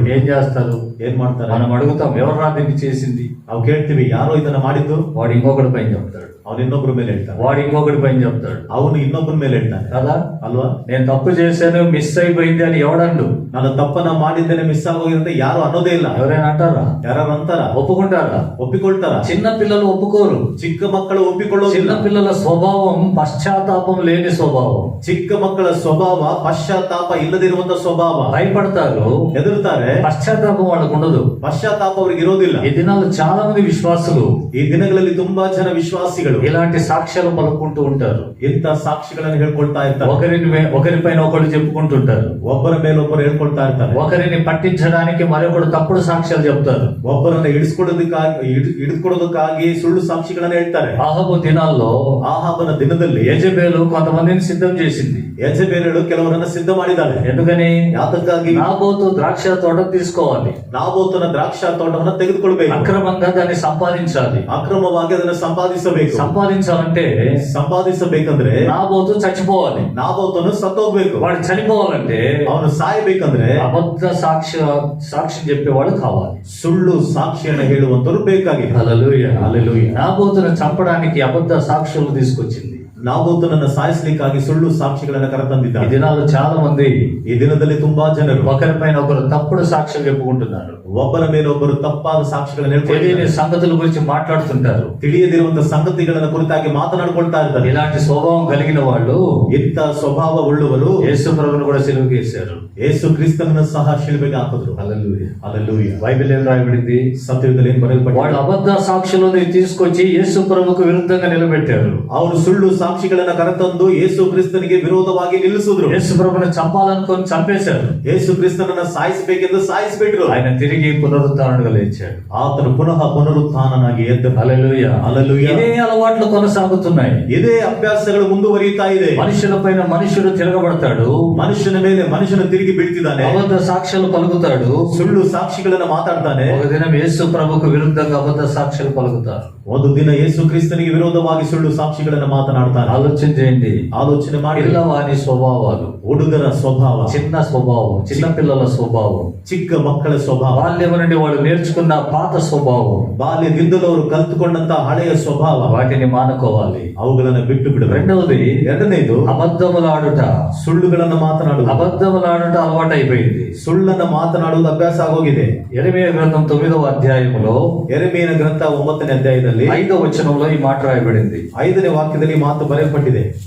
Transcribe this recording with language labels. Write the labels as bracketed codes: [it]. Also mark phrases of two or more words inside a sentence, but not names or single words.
[te] ఏం చేస్తారు? [kn] ಏನ್ ಮಾಡ್ತಾರೆ? [te] మనం అడుగుతాం, ఎవరు దీన్ని చేసింది? [kn] ನಾವು ಕೇಳ್ತೀವಿ, ಯಾರೋ ಇದನ್ನ ಮಾಡಿದ್ದು. [te] వాడు ఇంకొకటి పైన చెప్తాడు, [kn] ಅವನು ಇನ್ನೊಬ್ಬರ ಮೇಲೆ ಹೇಳ್ತಾನೆ, [te] వాడు ఇంకొకటి పైన చెప్తాడు [kn] ಅವನು ಇನ್ನೊಬ್ಬರ ಮೇಲೆ ಹೇಳ್ತಾನೆ [te] కదా. [kn] ಅಲ್ವಾ? [te] నేను తప్పు చేశాను, మిస్ అయిపోయింది అని ఎవడండు? [kn] ನಾನು ತಪ್ಪನ ಮಾಡಿದ್ದೇನೆ, ಮಿಸ್ ಆಗೋಗಿದೆ ಅಂತ ಯಾರು ಅನ್ನೋದೇ ಇಲ್ಲ. [te] ఎవరైనా అంటారా? [kn] ಯಾರು ಅಂತಾರ? [te] ఒప్పుకుంటారా? [kn] ಒಪ್ಪಿಕೊಳ್ತಾರ? [te] చిన్న పిల్లలు ఒప్పుకోరు. [kn] ಚಿಕ್ಕ ಮಕ್ಕಳು ಒಪ್ಪಿಕೊಳ್ಳೋದಿಲ್ಲ. [te] చిన్న పిల్లల స్వభావం పశ్చాత్తాపం లేని స్వభావం. [kn] ಚಿಕ್ಕ ಮಕ್ಕಳ ಸ್ವಭಾವ ಪಶ್ಚಾತ್ತಾಪ ಇಲ್ಲದಿರುವಂತ ಸ್ವಭಾವ. [te] భయపడతారు, [kn] ಹೆದರ್ತಾರೆ, [te] పశ్చాత్తాపం వాళ్ళకు ఉండదు. [kn] ಪಶ್ಚಾತ್ತಾಪ ಅವ್ರಿಗೆ ಇರೋದಿಲ್ಲ. [te] ఈ దినాల్లో చాలా మంది విశ్వాసులు [kn] ಈ ದಿನಗಳಲ್ಲಿ ತುಂಬಾ ಜನ ವಿಶ್ವಾಸಿಗಳು [te] ఇలాంటి సాక్ష్యాలు పలుకుంటూ ఉంటారు. [kn] ಇಂಥ ಸಾಕ್ಷಿಗಳನ್ನು ಹೇಳ್ಕೊಳ್ತಾ ಇರ್ತಾರೆ. [te] ఒకరిపైన ఒకరు చెప్పుకుంటుంటారు. [kn] ಒಬ್ಬರ ಮೇಲೊಬ್ಬರು ಹೇಳ್ಕೊಳ್ತಾ ಇರ್ತಾರೆ. [te] ఒకరిని పట్టించడానికి మరొకడు తప్పుడు సాక్ష్యాలు చెప్తారు. [kn] ಒಬ್ಬರನ್ನ ಹಿಡಿದುಕೊಡೋದಕ್ಕಾಗಿ ಸುಳ್ಳು ಸಾಕ್ಷಿಗಳನ್ನ ಹೇಳ್ತಾರೆ. [te] ఆహాబు దినాల్లో [kn] ಆಹಾಬನ ದಿನದಲ್ಲಿ [te] యెజెబెలు కొంతమందిని సిద్ధం చేసింది. [kn] ಯೆಜೆಬೇಲಳು ಕೆಲವರನ್ನ ಸಿದ್ಧ ಮಾಡಿದ್ದಾಳೆ. [te] ఎందుకని? [kn] ಯಾತಕ್ಕಾಗಿ? [te] నాబోతు ద్రాక్ష తోట తీసుకోవాలి, [kn] ನಾಬೋತನ ದ್ರಾಕ್ಷ ತೋಟವನ್ನ ತೆಗೆದುಕೊಳ್ಬೇಕು, [te] అక్రమంగా దాన్ని సంపాదించాలి. [kn] ಅಕ್ರಮವಾಗಿ ಅದನ್ನ ಸಂಪಾದಿಸಬೇಕು. [te] సంపాదించాలంటే [kn] ಸಂಪಾದಿಸಬೇಕಂದ್ರೆ [te] నాబోతు చచ్చిపోవాలి. [kn] ನಾಬೋತನು ಸತ್ತೋಗ್ಬೇಕು. [te] వాడు చనిపోవాలంటే [kn] ಅವನು ಸಾಯಬೇಕಂದ್ರೆ [te] అబద్ధ సాక్షి చెప్పేవాడు కావాలి. [kn] ಸುಳ್ಳು ಸಾಕ್ಷಿಯನ್ನ ಹೇಳುವಂತರು ಬೇಕಾಗಿದೆ. [te] హల్లెలూయా. [kn] ಹಲ್ಲೆಲೂಯಾ. [te] నాబోతును చంపడానికి అబద్ధ సాక్షులు తీసుకొచ్చింది. [kn] ನಾಬೋತನನ್ನ ಸಾಯಿಸ್ಲಿಕ್ಕಾಗಿ ಸುಳ್ಳು ಸಾಕ್ಷಿಗಳನ್ನ [te] ఈ [kn] ಕರೆತಂದಿದ್ದಾರೆ. [te] దినాల్లో చాలా మంది [kn] ಈ ದಿನದಲ್ಲಿ ತುಂಬಾ ಜನರು [te] ఒకరిపైన ఒకరు తప్పుడు సాక్ష్యం చెప్పుకుంటున్నారు. [kn] ಒಬ್ಬರ ಮೇಲೆ ಒಬ್ಬರು ತಪ್ಪಾದ ಸಾಕ್ಷಿಗಳನ್ನ [te] తెలియని [kn] ಹೇಳ್ಕೊಳ್ತಾರೆ. [te] సంగతుల గురించి మాట్లాడుతుంటారు. [kn] ತಿಳಿಯದಿರುವಂತ ಸಂಗತಿಗಳನ್ನ ಕುರಿತಾಗಿ ಮಾತನಾಡ್ಕೊಳ್ತಾ ಇರ್ತಾರೆ. [te] ఇలాంటి స్వభావం కలిగిన వాళ్ళు [kn] ಇಂಥ ಸ್ವಭಾವ ಉಳ್ಳವರು [te] యేసు ప్రభువును కూడా సిలువకేశారు. [kn] ಯೇಸು ಕ್ರಿಸ್ತನನ್ನು ಸಹ ಶಿಲುಬೆಗೆ ಹಾಕಿದ್ರು. [te] హల్లెలూయా. [kn] ಹಲ್ಲೆಲೂಯಾ. [te] బైబిల్ ఏం రాయబడింది? [kn] ಸತ್ಯದಲ್ಲಿ ಏನ್ [te] వాళ్ళు [kn] ಬರೆಯಲ್ಪಟ್ಟಿದೆ? [te] అబద్ధ సాక్షులను తీసుకొచ్చి యేసు ప్రభువుకు విరుద్ధంగా నిలబెట్టారు. [kn] ಅವರು ಸುಳ್ಳು ಸಾಕ್ಷಿಗಳನ್ನ ಕರೆತಂದು ಯೇಸು ಕ್ರಿಸ್ತನಿಗೆ ವಿರೋಧವಾಗಿ ನಿಲ್ಲಿಸಿದ್ರು. [te] యేసు ప్రభుని చంపాలనుకొని చంపేశారు. [kn] ಯೇಸು ಕ್ರಿಸ್ತನನ್ನ ಸಾಯಿಸಬೇಕೆಂದು ಸಾಯಿಸಿಬಿಟ್ರು. [te] ఆయన తిరిగి పునరుత్థానుడుగా లేచాడు. [kn] ಆತನು ಪುನಃ ಪುನರುತ್ಥಾನನಾಗಿ ಎದ್ದು. [te] హల్లెలూయా. హల్లెలూయా. ఇదే అలవాట్లు కొనసాగుతున్నాయి. [kn] ಇದೇ ಅಭ್ಯಾಸಗಳು ಮುಂದುವರಿಯುತ್ತಾ ಇದೆ. [te] మనుషులపైన మనుషుడు తిరగబడతాడు. [kn] ಮನುಷ್ಯನ ಮೇಲೆ ಮನುಷ್ಯನು ತಿರುಗಿ ಬೀಳ್ತಿದ್ದಾನೆ. [te] అబద్ధ సాక్ష్యాలు పలుకుతాడు. [kn] ಸುಳ್ಳು ಸಾಕ್ಷಿಗಳನ್ನ ಮಾತಾಡ್ತಾನೆ. [te] ఒక దినం యేసు ప్రభుకు విరుద్ధంగా అబద్ధ సాక్ష్యాలు పలుకుతారు. [kn] ಒಂದು ದಿನ ಯೇಸು ಕ್ರಿಸ್ತನಿಗೆ ವಿರೋಧವಾಗಿ ಸುಳ್ಳು ಸಾಕ್ಷಿಗಳನ್ನ ಮಾತನಾಡ್ತಾನೆ. [te] ఆలోచన చేయండి. [kn] ಆಲೋಚನೆ ಮಾಡಿ. [te] పిల్లవాని స్వభావాలు, [kn] ಹುಡುಗರ ಸ್ವಭಾವ, [te] చిన్న స్వభావం, చిన్న పిల్లల స్వభావం, [kn] ಚಿಕ್ಕ ಮಕ್ಕಳ ಸ್ವಭಾವ, [te] బాల్యం నుండి వాళ్ళు నేర్చుకున్న పాత స్వభావం, [kn] ಬಾಲ್ಯದಿಂದಲೂ ಅವರು ಕಲ್ತುಕೊಂಡಂತ ಹಳೆಯ ಸ್ವಭಾವ, [te] వాటిని మానుకోవాలి. [kn] ಅವುಗಳನ್ನ ಬಿಟ್ಟು ಬಿಡಬೇಕು. [te] రెండవది [kn] ಎರಡನೇದು [te] అబద్ధములాడుట. [kn] ಸುಳ್ಳುಗಳನ್ನ ಮಾತನಾಡುವುದು. [te] అబద్ధములాడుట అలవాటైపోయింది. [kn] ಸುಳ್ಳನ್ನ ಮಾತನಾಡುವುದು ಅಭ್ಯಾಸ ಆಗೋಗಿದೆ. [te] యెరెమీయా గ్రంథం 9వ అధ్యాయములో [kn] ಯೆರೆಮೀಯನ ಗ್ರಂಥ 9ನೇ ಅಧ್ಯಾಯದಲ್ಲಿ [te] 5వ వచనంలో ఈ మాట రాయబడింది. [kn] 5ನೇ ವಾಕ್ಯದಲ್ಲಿ ಈ ಮಾತು ಬರೆಯಲ್ಪಟ್ಟಿದೆ.